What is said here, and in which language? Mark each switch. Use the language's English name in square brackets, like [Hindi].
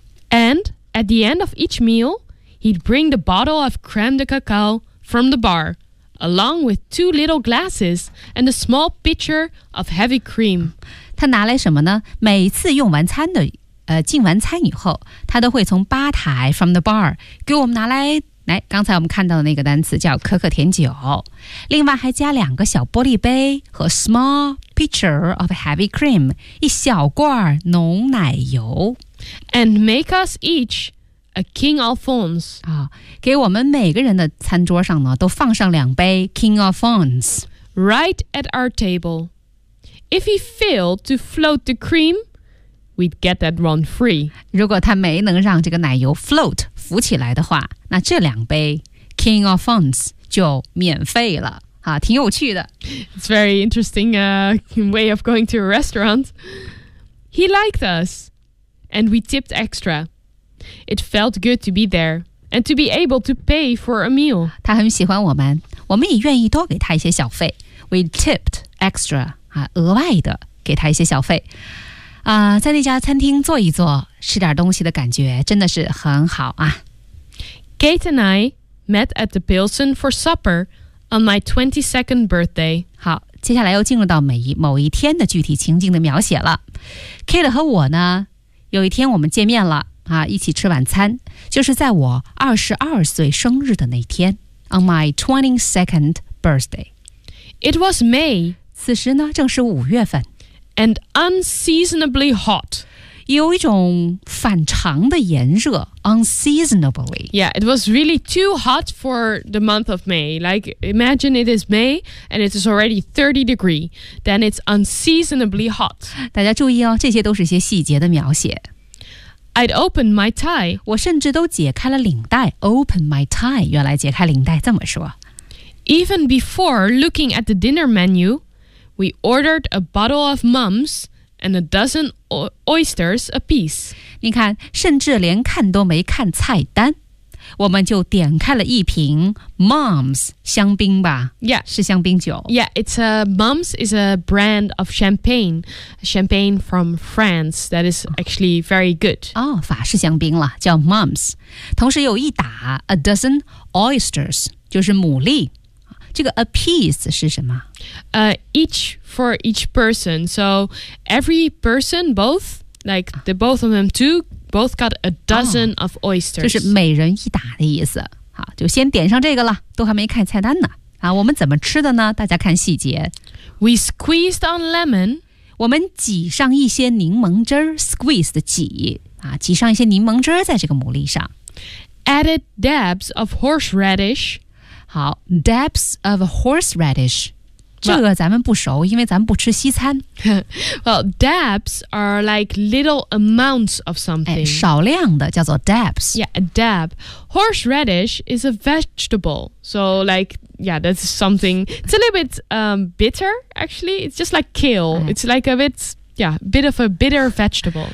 [English] AndAt the end of each meal, he'd bring the bottle of crème de cacao from the bar, along with two little glasses and a small pitcher of heavy cream. [Chinese] 他拿来什么呢？每次用完餐的，进完餐以后，他都会从吧台 [English] from the bar [Chinese] 给我们拿来，来，刚才我们看到的那个单词叫可可甜酒，另外还加两个小玻璃杯和 [English] small pitcher of heavy cream， [Chinese] 一小罐浓奶油。 [English] And make us each a King Alphonse. [Chinese] 给我们每个人的餐桌上呢，都放上两杯 King Alphonse. [English] Right at our table. If he failed to float the cream, we'd get that one free. [Chinese] 如果他没能让这个奶油 float 浮起来的话，那这两杯 King Alphonse 就免费了。挺有趣的。 [English] It's very interesting way of going to a restaurant. He liked us. And we tipped extra. It felt good to be there and to be able to pay for a meal. [Chinese] 他很喜欢我们，我们也愿意多给他一些小费。 [English] We tipped extra, [Chinese] 额外的给他一些小费。在那家餐厅坐一坐，吃点东西的感觉真的是很好啊。 [English] Kate and I met at the Pilsen for supper on my 22nd birthday. [Chinese] 好，接下来又进入到某一天的具体情景的描写了。 Kate 和我呢，有一天我们见面了。一起吃晚餐，就是在我22岁生日的那天 ， [English] on my 22nd birthday。 It was May， [Chinese] 此时呢正是5月份 [English] ，and unseasonably hot， [Chinese] 有一种反常的炎热 ，unseasonably。 [English] Yeah， it was really too hot for the month of May. Like imagine it is May and it is already 30 degrees, then it's unseasonably hot。 [Chinese] 大家注意哦，这些都是一些细节的描写。 [English] I'd open my tie. [Chinese] 我甚至都解开了领带。 [English] Open my tie. [Chinese] 原来解开领带这么说。 [English] Even before looking at the dinner menu, we ordered a bottle of mums and a dozen oysters apiece. [Chinese] 你看，甚至连看都没看菜单，我们就点开了一瓶 mums 香槟吧。 [English] Yeah. [Chinese] 是香槟酒。 [English] Yeah, it's a mums is a brand of champagne. Champagne from France that is actually very good. [Chinese] 哦，法式香槟了，叫 mums。同时有一打 [English] a dozen oysters, [Chinese] 就是牡蛎。这个 a piece 是什么？ [English] Each for each person. So every person, both, like the both of them too,Both got a dozen of oysters. [Chinese] 就是每人一打的意思。好，就先点上这个了，都还没看菜单呢。啊，我们怎么吃的呢？大家看细节。 [English] We squeezed on lemon. [Chinese] 我们挤上一些柠檬汁儿 ，squeeze 的挤啊，挤上一些柠檬汁儿在这个牡蛎上。 [English] Added dabs of horseradish. 好 ，dabs of horseradish. [Chinese] 这个咱们不熟，因为咱们不吃西餐。 [English] Well, dabs are like little amounts of something. [Chinese] 少量的叫做 dabs. [English] Yeah, a dab. Horseradish is a vegetable. So like, yeah, that's something. It's a little bit bitter, actually. It's just like kale. It's like a bit, yeah, bit of a bitter vegetable.